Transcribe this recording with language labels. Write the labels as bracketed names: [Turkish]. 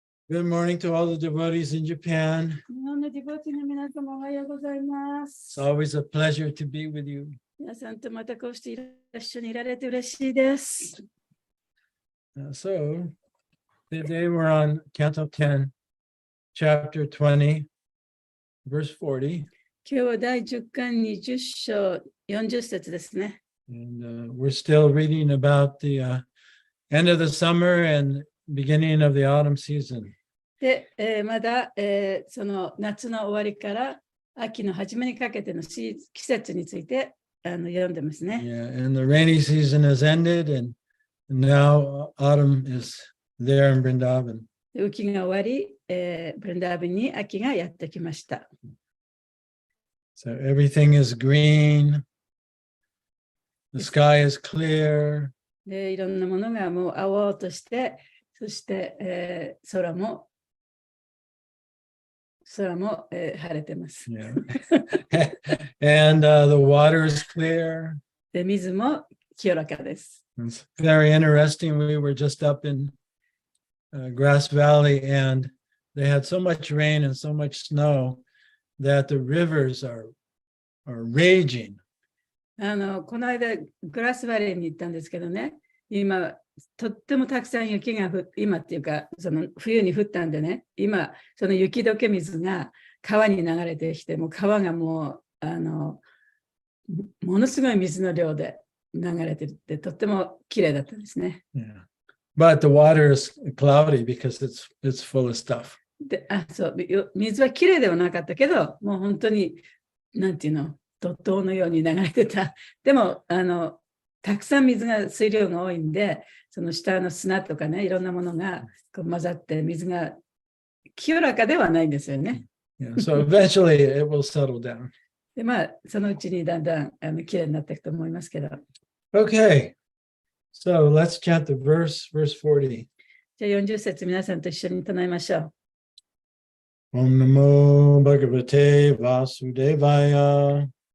[English] Good morning to all the devotees in Japan. [Japanese] 日本のディボティの皆様おはようございま [English] It's [Japanese] す。 [English] always a pleasure to be with you. [Japanese] 皆さんとまたこうして一緒にいられて嬉しいです。 [English] So, today we're on Canto 10, chapter 20, verse 40. [Japanese] 今日は第10巻20章40節ですね。 [English] And we're still reading about the end of the summer and beginning of the autumn season. [Japanese] で、まだ、その夏の終わりから秋の初めにかけての季節について読んでますね。 [English] Yeah, and the rainy season has ended, and now autumn is there in Vrindavan. [Japanese] で雨季が終わり、ブレンダービンに秋がやってきました。 [English] So everything is green, the sky is clear, [Japanese] で、いろんなものがもう青として、そして、空も晴れてます。 [English] yeah. And the water is clear. [Japanese] で、水も清らかです。 [English] It's very interesting. We were just up in Grass Valley, and they had so much rain and so much snow that the rivers are raging. [Japanese] この間、グラスバレーに行ったんですけどね、今、とってもたくさん雪が今っていうか、その冬に降ったんでね、今、その雪解け水が川に流れてきて、もう川がもう、ものすごい水の量で流れてるって、とっても綺麗だったんですね。 [English] Yeah. But the water is cloudy because it's full of stuff. [Japanese] で、そう、水は綺麗ではなかったけど、もう本当に、なんていうの、怒涛のように流れてた。でも、たくさん水量が多いんで、その下の砂とかね、いろんなものがこう混ざって、水が清らかではないんですよね。 [English] Yeah. So eventually it will settle down. [Japanese] で、まあ、そのうちにだんだん綺麗になっていくと思いますけど。 [English] Okay. So let's chant the verse 40. [Japanese] じゃあ40節皆さんと一緒に唱えましょう。 [Sanskrit] Om Namo Bhagavate Vasudevaya.